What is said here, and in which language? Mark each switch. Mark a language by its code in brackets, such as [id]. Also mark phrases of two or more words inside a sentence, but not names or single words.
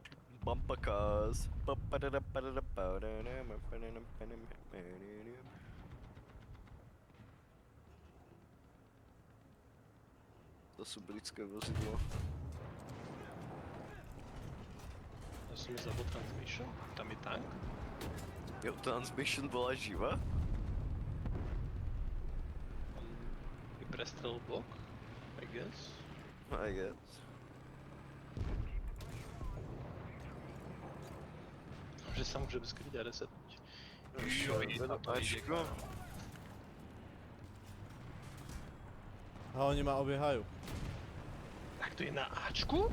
[sk] Bumpakas. To sú britské vozidlo. Ja som myslel po transmission, tam je tank. Jo, Transmission bola živá? prestrel blok, [en] I guess. I guess. [sk] Že sa môže skryť a resetnúť. Čo, Ačko? A oni ma obiehajú. Tak to je na Ačku?